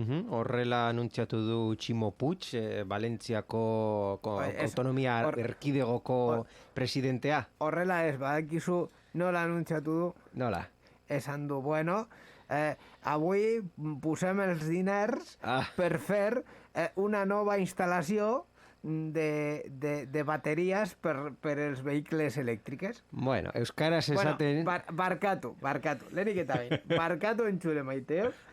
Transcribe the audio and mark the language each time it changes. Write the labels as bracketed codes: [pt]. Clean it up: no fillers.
[eu] Horrela anuntziatu du Tximo Puig, Valentziako autonomia erkidegoko presidentea. Horrela ez, badakizu nola anuntziatu du? Nola? Esan du, bueno... [ca] avui posem els diners per fer una nova instal·lació de bateries per els vehicles elèctriques. [eu] Bueno, euskaraz esaten... Barkatu, lehenik eta behin. Barkatu entzule maiteo.